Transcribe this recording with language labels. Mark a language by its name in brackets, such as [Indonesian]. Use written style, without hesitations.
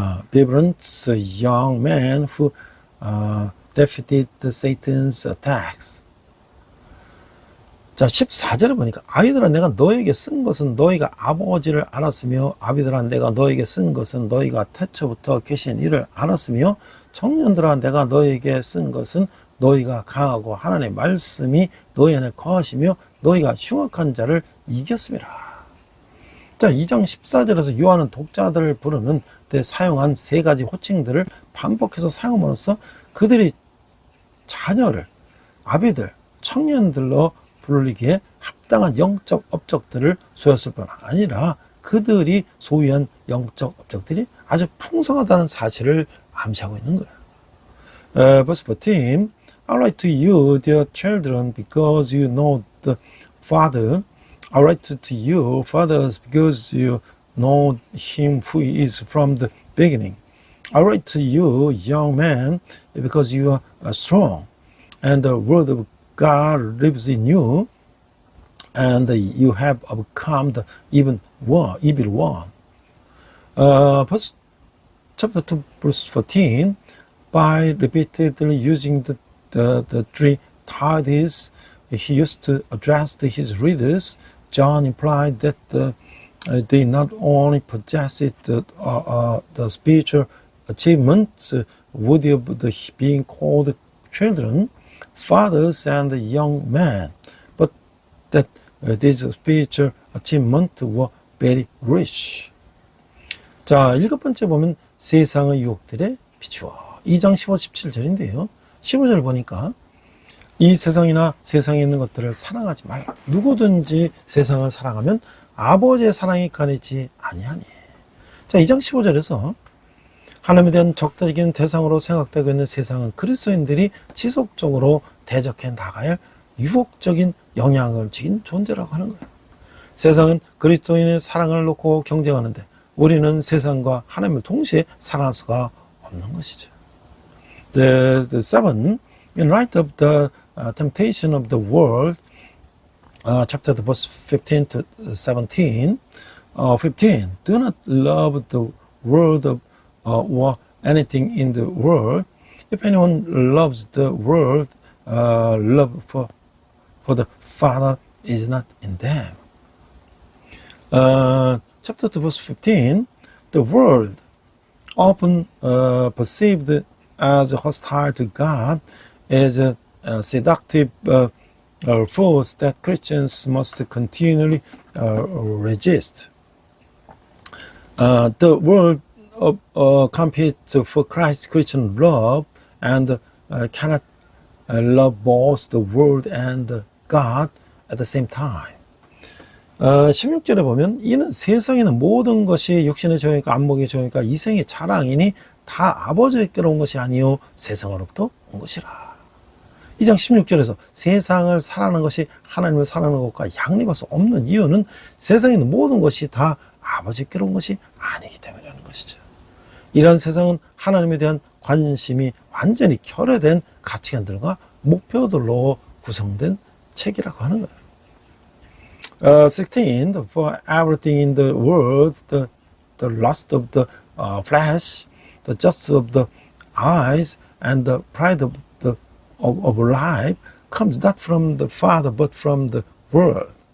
[English] vibrant young man who defeated Satan's attacks. [Korean] 자, 14절에 보니까 아이들아 내가 너에게 쓴 것은 너희가 아버지를 알았으며 아비들아 내가 너에게 쓴 것은 너희가 태초부터 계신 이를 알았으며 청년들아 내가 너에게 쓴 것은 너희가 강하고 하나님의 말씀이 너희 안에 거하시며 너희가 흉악한 자를 이겼음이라. 자, 2장 14절에서 요한은 독자들을 부르는 때 사용한 세 가지 호칭들을 반복해서 사용함으로써 그들이 자녀를 아비들, 청년들로 부르기에 합당한 영적 업적들을 소유했을 뿐 아니라 그들이 소유한 영적 업적들이 아주 풍성하다는 사실을 암시하고 있는 거예요. [English] Verse 14, I write to you, dear children, because you know the Father. I write to you, fathers, because you know him who is from the beginning. I write to you, young men, because you are strong, and the word of God lives in you, and you have overcome the evil one. Chapter 2, verse 14, by repeatedly using the three titles he used to address his readers, John implied that they not only possessed the spiritual achievements worthy of being called children, fathers, and young men, but that these spiritual achievements were very rich. [Korean] 자, 일곱 번째 보면 세상의 유혹들에 비추어. 2장 15, 17절인데요. 15절 보니까 이 세상이나 세상에 있는 것들을 사랑하지 말라. 누구든지 세상을 사랑하면 아버지의 사랑이 가내지 아니하니. 자, 2장 15절에서 하나님에 대한 적대적인 대상으로 생각되고 있는 세상은 그리스도인들이 지속적으로 대적해 나가야 할 유혹적인 영향을 지닌 존재라고 하는 거예요. 세상은 그리스도인의 사랑을 놓고 경쟁하는데 우리는 세상과 하나님을 동시에 사랑할 수가 없는 것이죠. [English] The seven, in light of the temptation of the world, chapter verse 15 to 17, 15, do not love the world or anything in the world. If anyone loves the world, love for the Father is not in them. Chapter 2, verse 15, the world, often perceived as hostile to God, is a seductive force that Christians must continually resist. The world competes for Christ's Christian love and cannot love both the world and God at the same time. [Korean] 16절에 보면 이는 세상에는 모든 것이 육신의 정욕과 안목의 정욕과 이생의 자랑이니 다 아버지께로 온 것이 아니요 세상으로부터 온 것이라. 2장 16절에서 세상을 사랑하는 것이 하나님을 사랑하는 것과 양립할 수 없는 이유는 세상에 있는 모든 것이 다 아버지께로 온 것이 아니기 때문이라는 것이죠. 이러한 세상은 하나님에 대한 관심이 완전히 결여된 가치관들과 목표들로 구성된 책이라고 하는 거예요. [English] 16. For everything in the world, the lust of the flesh, the justice of the eyes, and the pride of life comes not from the Father, but from the world.